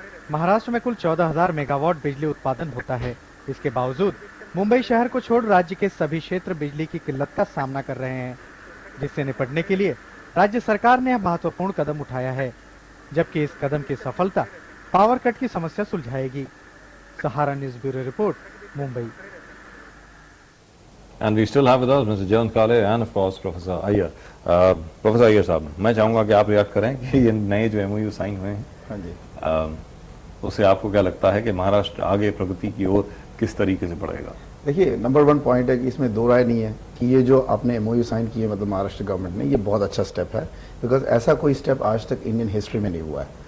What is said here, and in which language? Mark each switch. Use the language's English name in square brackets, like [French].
[Hindi] महाराष्ट्र में कुल 14,000 मेगावाट बिजली उत्पादन होता है। इसके बावजूद मुंबई शहर को छोड़ राज्य के सभी क्षेत्र बिजली की किल्लत का सामना कर रहे हैं, जिससे निपटने के लिए राज्य सरकार ने महत्वपूर्ण कदम उठाया है, जबकि इस कदम की सफलता पावर कट की समस्या सुलझाएगी। सहारा news bureau report, Mumbai. [English] And we still have with us Mr. Jayant Kale and of course Professor Iyer. [Hindi] Professor Iyer साहब, मैं चाहूंगा कि आप रिएक्ट करें कि ये नए जो MOU साइन हुए हैं, हाँ जी, उससे आपको क्या लगता है कि महाराष्ट्र आगे प्रगति की ओर किस तरीके से बढ़ेगा? देखिए, नंबर 1 पॉइंट है कि इसमें दो राय नहीं है कि ये जो आपने MOU साइन किए मतलब महाराष्ट्र गवर्नमेंट ने, ये बहुत अच्छा स्टेप है, बिकॉज ऐसा कोई स्टेप आज तक इंडियन हिस्ट्री में नहीं हुआ है।